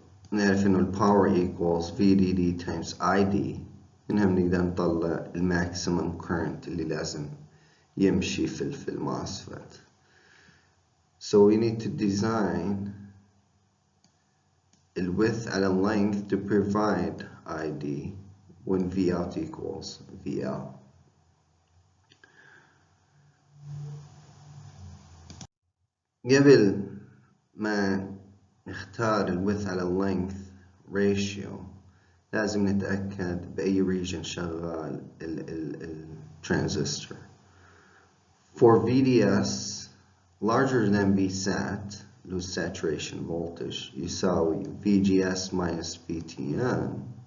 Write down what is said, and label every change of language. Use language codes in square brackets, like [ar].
[ar] نعرف إنه [en] power equals VDD times ID. [ar] منها بنقدر نطلع [en] maximum current [ar] اللي لازم يمشي في الموسفيت. [en] So we need to design the width [ar] على [en] length to provide ID when V out equals VL. [ar] قبل ما نختار الويدث على length ratio لازم نتأكد بأي region شغال الترانزستور. [en] For VDS larger than VSAT [ar] اللي هو [en] saturation voltage يساوي VGS minus VTN.